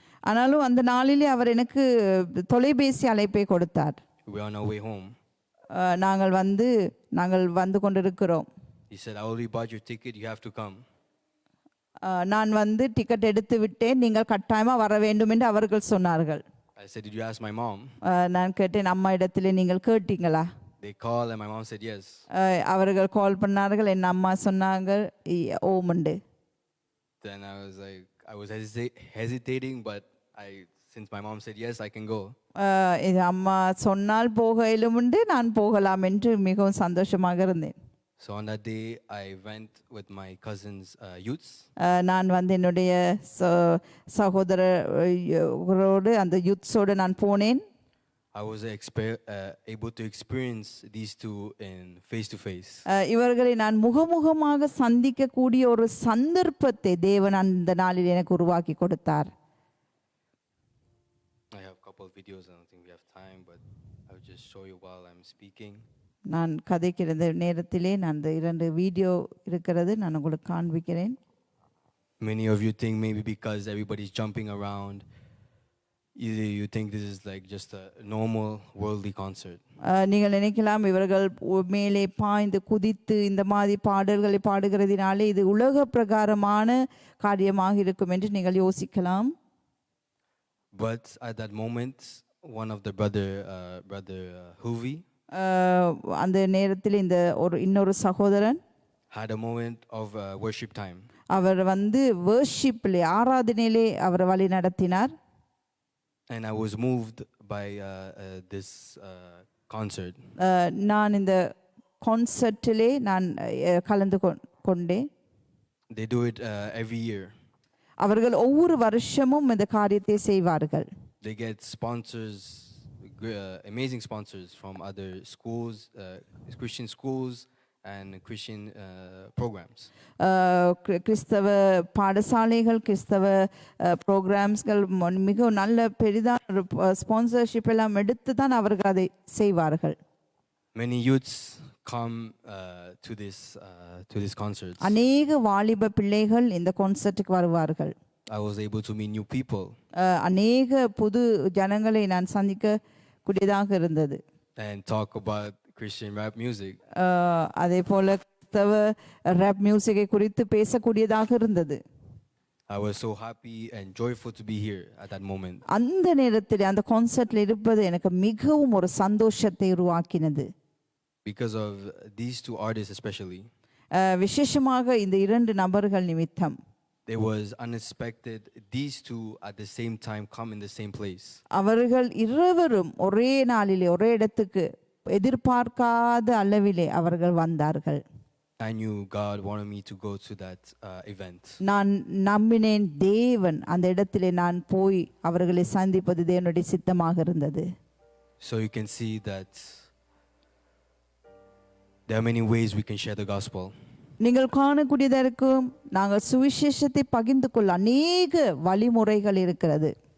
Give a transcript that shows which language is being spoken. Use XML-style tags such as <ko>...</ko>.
<ta>ஆனாலும் அந்த நாளிலே அவர் எனக்கு தொலைபேசி அழைப்பை கொடுத்தார்.</ta> <en>We are on our way home.</en> <ta>நாங்கள் வந்து கொண்டிருக்கிறோம்.</ta> <en>He said, I already bought your ticket, you have to come.</en> <ta>நான் டிக்கெட் எடுத்து விட்டேன், நீங்கள் கட்டாயமா வர வேண்டும் என்று அவர்கள் சொன்னார்கள்.</ta> <en>I said, did you ask my mom?</en> <ta>நான் கேட்டேன், அம்மா இடத்திலே நீங்கள் கேட்டீங்களா?</ta> <en>They called and my mom said yes.</en> <ta>அவர்கள் கால் பண்ணார்கள், என் அம்மா சொன்னாங்க ஓமுண்டு.</ta> <en>Then I was hesitating, but since my mom said yes, I can go.</en> <ta>அம்மா சொன்னால் போகலும் உண்டு, நான் போகலாம் என்று மிகவும் சந்தோஷமாக இருந்தேன்.</ta> <en>So on that day I went with my cousin's youths.</en> <ta>நான் என்னுடைய சகோதரரோடு அந்த யூத்ஸோடு நான் போனேன்.</ta> <en>I was able to experience these two in face to face.</en> <ta>இவர்களை நான் முகமுகமாக சந்திக்க கூடிய ஒரு சந்தர்ப்பத்தை தேவன் அந்த நாளில் எனக்கு உருவாக்கி கொடுத்தார்.</ta> <en>I have a couple of videos. I don't think we have time, but I'll just show you while I'm speaking.</en> <ta>நான் கதைக்கிற நேரத்திலே நான் இந்த 2 வீடியோ இருக்கிறது நான் உங்களுக்கு காண்பிக்கிறேன்.</ta> <en>Many of you think maybe because everybody's jumping around, you think this is like just a normal worldly concert.</en> <ta>நீங்கள் நினைக்கலாம் இவர்கள் மேலே பாய்ந்து குதித்து இந்த மாதிரி பாடல்களை பாடுகிறதினாலே இது உலக பிரகாரமான காரியமாக இருக்கும் என்று நீங்கள் யோசிக்கலாம்.</ta> <en>But at that moment, one of the brother Huvi,</en> <ta>அந்த நேரத்தில் இந்த இன்னொரு சகோதரன்</ta> <en>had a moment of worship time.</en> <ta>அவர் வர்ஷிப்லே ஆராதனையிலே அவர் வழி நடத்தினார்.</ta> <en>And I was moved by this concert.</en> <ta>நான் இந்த கான்சர்ட்டிலே நான் கலந்து கொண்டேன்.</ta> <en>They do it every year.</en> <ta>அவர்கள் ஒவ்வொரு வருஷமும் இந்த காரியத்தை செய்வார்கள்.</ta> <en>They get sponsors, amazing sponsors from other schools, Christian schools and Christian programs.</en> <ta>கிறிஸ்தவ பாடசாலைகள், கிறிஸ்தவ ப்ரோக்ராம்ஸ்கள் மிக நல்ல பெரிதான ஸ்பான்சர்ஷிப் எல்லாம் எடுத்து தான் அவர்கள் அதை செய்வார்கள்.</ta> <en>Many youths come to this concert.</en> <ta>அநேக வாலிப பிள்ளைகள் இந்த கான்சர்ட்டுக்கு வருவார்கள்.</ta> <en>I was able to meet new people.</en> <ta>அநேக புது ஜனங்களை நான் சந்திக்க கூடியதாக இருந்தது.</ta> <en>And talk about Christian rap music.</en> <ta>அதே போல கிறிஸ்தவ ராப் மியூசிக்கை குறித்து பேசக்கூடியதாக இருந்தது.</ta> <en>I was so happy and joyful to be here at that moment.</en> <ta>அந்த நேரத்தில் அந்த கான்சர்ட்ல இருப்பது எனக்கு மிகவும் ஒரு சந்தோஷத்தை உருவாக்கினது.</ta> <en>Because of these two artists especially.</en> <ta>விசேஷமாக இந்த 2 நபர்கள் நிமித்தம்.</ta> <en>There was unexpected these two at the same time come in the same place.</en> <ta>அவர்கள் இருவரும் ஒரே நாளிலே ஒரே இடத்துக்கு எதிர்பார்க்காத அளவிலே அவர்கள் வந்தார்கள்.</ta> <en>I knew God wanted me to go to that event.</en> <ta>நான் நம்பினேன் தேவன் அந்த இடத்திலே நான் போய் அவர்களை சந்திப்பது தேவனுடைய சித்தமாக இருந்தது.</ta> <en>So you can see that there are many ways we can share the gospel.</en> <ta>நீங்கள் காணக்கூடியதாக இருக்கும் நாங்கள் சுவிசேஷத்தை பகிர்ந்து கொள்ள அநேக வழிமுறைகள் இருக்கிறது.</ta>